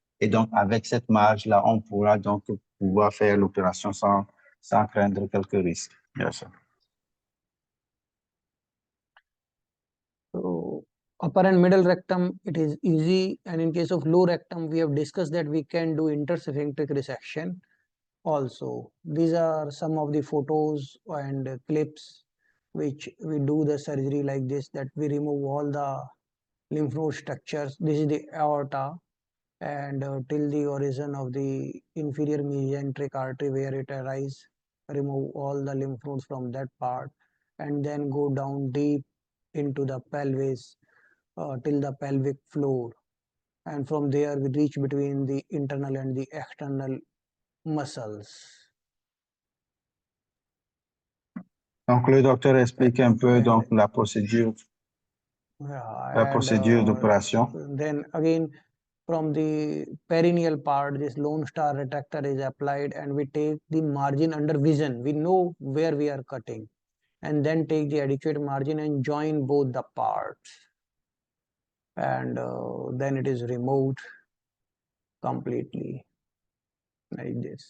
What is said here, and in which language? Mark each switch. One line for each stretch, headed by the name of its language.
French: Et donc avec cette marge là on pourra donc pouvoir faire l'opération sans craindre quelques risques.
English: Yes, sir. So upper and middle rectum, it is easy, and in case of low rectum, we have discussed that we can do intersphincteric resection also. These are some of the photos and clips which we do the surgery like this, that we remove all the lymph node structures. This is the aorta, and till the origin of the inferior mesenteric artery where it arises, remove all the lymph nodes from that part, and then go down deep into the pelvis till the pelvic floor, and from there we reach between the internal and the external muscles.
French: Donc le docteur explique un peu donc la procédure d'opération.
English: Then again, from the perineal part, this lone star retractor is applied, and we take the margin under vision. We know where we are cutting, and then take the adequate margin and join both the parts, and then it is removed completely like this.